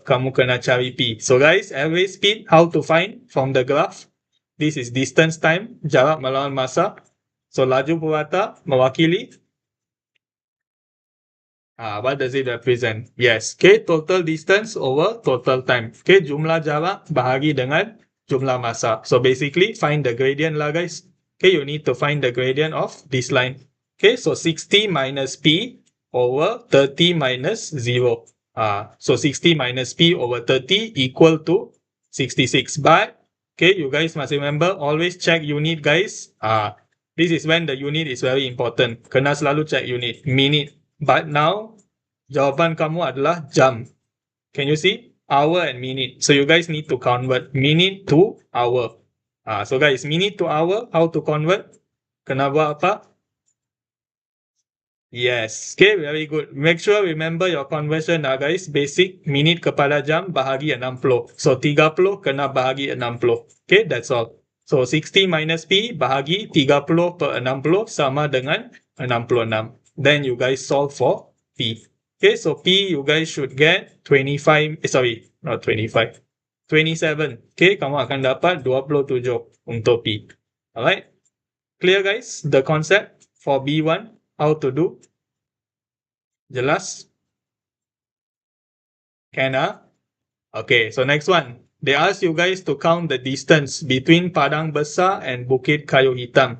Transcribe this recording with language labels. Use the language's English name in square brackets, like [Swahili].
[Malay] Kamu kena cari P. [English] So guys, average speed, how to find from the graph? This is distance time, [Malay] jarak melawan masa. So laju purata mewakili. [English] What does it represent? Yes, okay, total distance over total time. [Malay] Okay, jumlah jarak bahagi dengan jumlah masa. [English] So basically, find the gradient lah guys. Okay, you need to find the gradient of this line. Okay, so 60 minus P over 30 minus 0. So 60 minus P over 30 equal to 66. But, okay, you guys must remember, always check unit guys. This is when the unit is very important. [Malay] Kena selalu check unit, minute. But now, jawapan kamu adalah jam. [English] Can you see? Hour and minute. So you guys need to convert minute to hour. So guys, minute to hour, how to convert? [Malay] Kena buat apa? [English] Yes. Okay, very good. Make sure remember your conversion guys. [Malay] Basic, minit kepada jam bahagi 60. So 30 kena bahagi 60. Okay, that's all. [English] So 60 minus P bahagi 30 per 60 sama dengan 66. Then you guys solve for P. Okay, so P you guys should get 27. [Malay] Okay, kamu akan dapat 27 untuk P. [English] Alright. Clear guys, the concept for B1, how to do? Jelas? Can Okay, so next one. They ask you guys to count the distance between Padang Besar and Bukit Kayu Hitam.